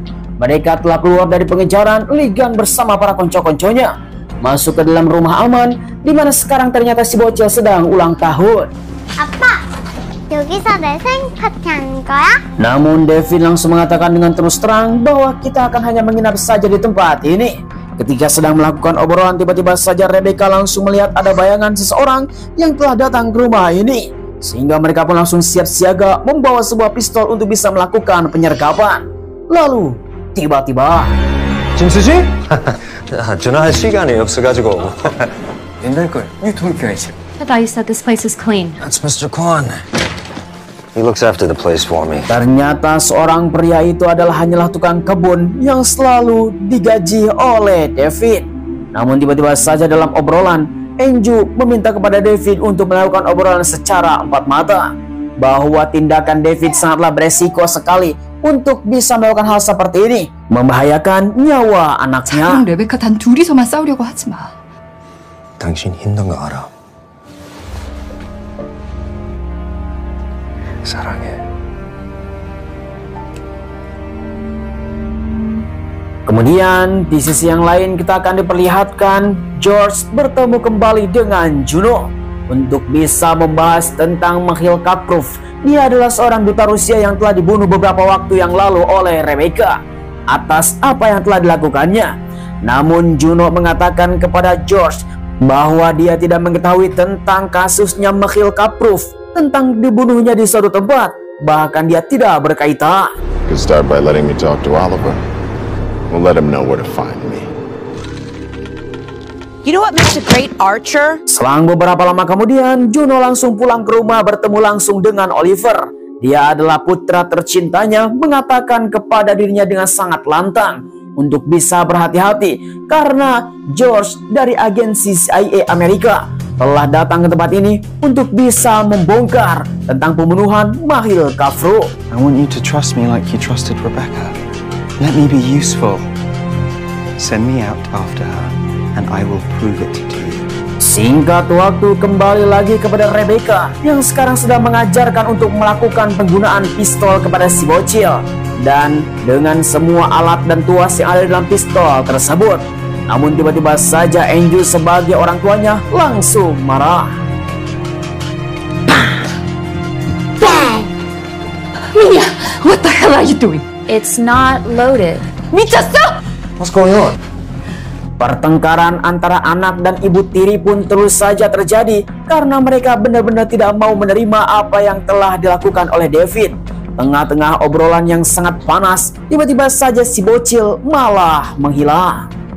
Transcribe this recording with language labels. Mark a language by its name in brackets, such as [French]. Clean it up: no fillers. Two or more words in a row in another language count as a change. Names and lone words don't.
[Indonesian] Mereka telah keluar dari pengejaran Ligan bersama para konco-konconya, masuk ke dalam rumah aman, di mana sekarang ternyata si bocil sedang ulang tahun. [Korean] 아빠, 여기서 내 생일 파티 하는 거야? [Indonesian] Namun David langsung mengatakan dengan terus terang bahwa kita akan hanya menginap saja di tempat ini. Ketika sedang melakukan obrolan, tiba-tiba saja Rebecca langsung melihat ada bayangan seseorang yang telah datang ke rumah ini. Sehingga mereka pun langsung siap siaga membawa sebuah pistol untuk bisa melakukan penyergapan. Lalu tiba-tiba [Korean] 김수지? 전화할 시간이 없어가지고. 옛날 걸 유통기한이지. [English] I thought you said this place is clean. That's Mr. Kwan. He looks after the place for me. [Indonesian] ternyata seorang pria itu adalah hanyalah tukang kebun yang selalu digaji oleh David. Namun tiba-tiba saja dalam obrolan, Andrew meminta kepada David untuk melakukan obrolan secara empat mata, bahwa tindakan David sangatlah beresiko sekali untuk bisa melakukan hal seperti ini, membahayakan nyawa anaknya. [Korean] 레베카 단 둘이서만 싸우려고 하지 마. 당신 힘든 거 알아. 사랑해. [Indonesian] Kemudian di sisi yang lain kita akan diperlihatkan George bertemu kembali dengan Juno untuk bisa membahas tentang Mikhail Kaprov. Dia adalah seorang duta Rusia yang telah dibunuh beberapa waktu yang lalu oleh Rebecca atas apa yang telah dilakukannya. Namun Juno mengatakan kepada George bahwa dia tidak mengetahui tentang kasusnya Mikhail Kaprov, tentang dibunuhnya di suatu tempat, bahkan dia tidak berkaitan. [English] Could start by letting me talk to Oliver. We'll let him know where to find me. You know what makes a great archer? [Indonesian] Selang beberapa lama kemudian, Juno langsung pulang ke rumah bertemu langsung dengan Oliver. Dia adalah putra tercintanya, mengatakan kepada dirinya dengan sangat lantang untuk bisa berhati-hati karena George dari agensi CIA Amerika telah datang ke tempat ini untuk bisa membongkar tentang pembunuhan Mikhail Kaprov. [English] I want you to trust me like you trusted Rebecca. Let me be useful. Send me out after her, and I will prove it to you. [Indonesian] Singkat waktu kembali lagi kepada Rebecca yang sekarang sedang mengajarkan untuk melakukan penggunaan pistol kepada si bocil, dan dengan semua alat dan tuas yang ada dalam pistol tersebut. Namun tiba-tiba saja Andrew sebagai orang tuanya langsung marah. [English] Dad! 미야, what the hell are you doing? It's not loaded. [Korean] 미쳤어? [English] What's going on? [Indonesian] Pertengkaran antara anak dan ibu tiri pun terus saja terjadi karena mereka benar-benar tidak mau menerima apa yang telah dilakukan oleh David. Tengah-tengah obrolan yang sangat panas, tiba-tiba saja si bocil malah menghilang.